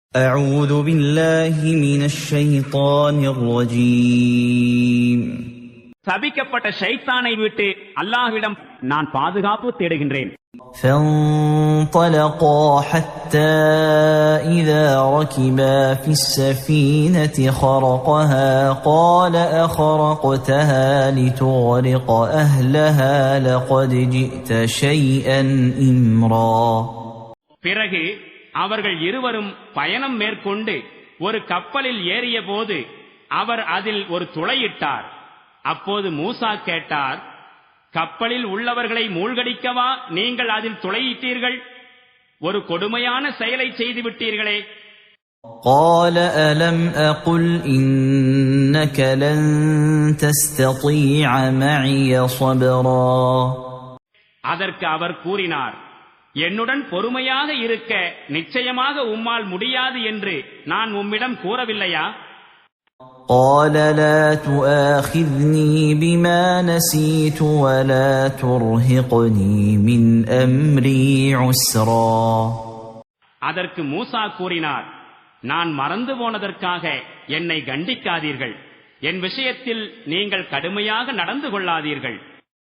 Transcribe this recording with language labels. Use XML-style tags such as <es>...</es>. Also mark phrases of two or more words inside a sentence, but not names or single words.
<ar>أعوذ بالله من الشيطان الرجيم.</ar> <ta>சபிக்கப்பட்ட ஷைத்தானை விட்டு அல்லாஹ்விடம் நான் பாதுகாப்பு தேடுகின்றேன்.</ta> <ar>فانطلقا حتى إذا ركبا في السفينة خرقها قال أخرقتها لتغرق أهلها لقد جئت شيئا إمرا.</ar> <ta>பிறகு அவர்கள் இருவரும் பயணம் மேற்கொண்டு ஒரு கப்பலில் ஏறிய போது அவர் அதில் ஒரு துளையிட்டார். அப்போது மூசா கேட்டார், கப்பலில் உள்ளவர்களை மூழ்கடிக்கவா நீங்கள் அதில் துளையிட்டீர்கள்? ஒரு கொடுமையான செயலை செய்துவிட்டீர்களே.</ta> <ar>قال ألم أقل إنك لن تستطيع معي صبرا.</ar> <ta>அதற்கு அவர் கூறினார், என்னுடன் பொறுமையாக இருக்க நிச்சயமாக உம்மால் முடியாது என்று நான் உம்மிடம் கூறவில்லையா?</ta> <ar>قال لا تؤاخذني بما نسيت ولا ترهقني من أمري عسرا.</ar> <ta>அதற்கு மூசா கூறினார், நான் மறந்து போனதற்காக என்னை கண்டிக்காதீர்கள், என் விஷயத்தில் நீங்கள் கடுமையாக நடந்து கொள்ளாதீர்கள்.</ta>